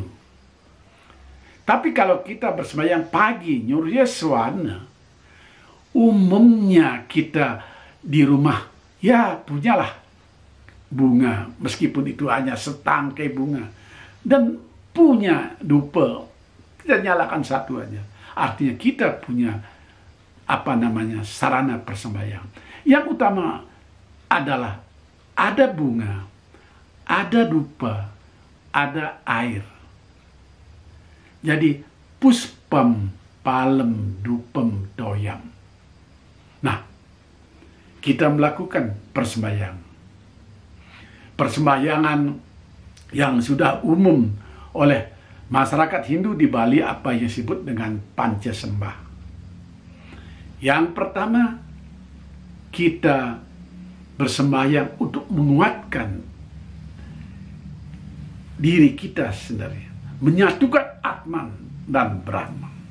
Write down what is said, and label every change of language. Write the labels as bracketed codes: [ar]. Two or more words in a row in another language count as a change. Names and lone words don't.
[id] Tapi kalau kita bersembahyang pagi nyurya swana, umumnya kita di rumah ya punyalah bunga meskipun itu hanya setangkai bunga dan punya dupa, kita nyalakan satu aja, artinya kita punya sarana persembahyang. Yang utama adalah ada bunga, ada dupa, ada air. [sa] Jadi puspam palem dupem toyam. [id] Nah, kita melakukan persembahyangan yang sudah umum oleh masyarakat Hindu di Bali, apa yang disebut dengan panca sembah. Yang pertama, kita bersembahyang untuk menguatkan diri kita sendiri, menyatukan Atman dan Brahma.